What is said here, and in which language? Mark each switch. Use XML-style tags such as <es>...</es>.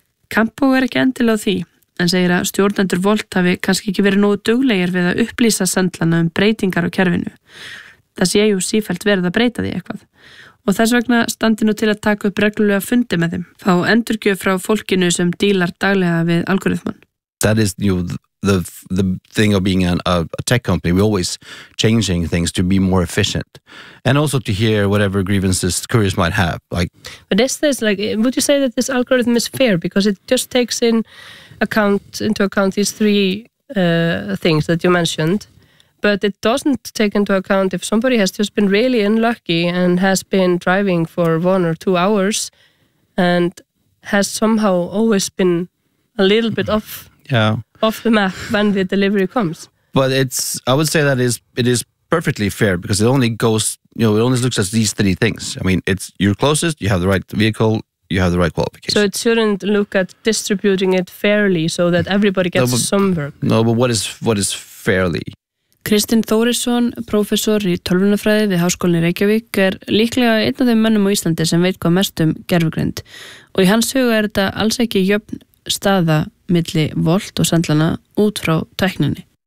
<is>Campo ekki endilega á því, en segir að stjórnendur Volt hafi kannski ekki verið nógu duglegir við að upplýsa sendlana breytingar á kerfinu. Það sé jú sífellt verið að breyta því eitthvað. Og þess vegna standi nú til að taka upp reglulega fundi með þeim, fá endurgjöf frá fólkinu sem dílar daglega við algoritman.</is> <en>That is new. The thing of being a tech company, we're always changing things to be more efficient, and also to hear whatever grievances couriers might have. Like, but is this like? Would you say that this algorithm is fair because it just takes into account these three things that you mentioned, but it doesn't take into account if somebody has just been really unlucky and has been driving for 1 or 2 hours, and has somehow always been a little bit off. Yeah. Off the map when the delivery comes. But I would say it is perfectly fair because it only goes, you know, it only looks at these three things. I mean, it's your closest, you have the right vehicle, you have the right qualification. So it shouldn't look at distributing it fairly so that everybody gets some work. No, but what is fairly?</en> <is>Kristinn Þórisson, prófessor í tölvunarfræði við Háskólinn í Reykjavík, líklega einn af þeim mönnum á Íslandi sem veit hvað mest gervigreind. Og í hans huga þetta alls ekki jöfn staða milli Volt og sendlana út frá tækninni.</is>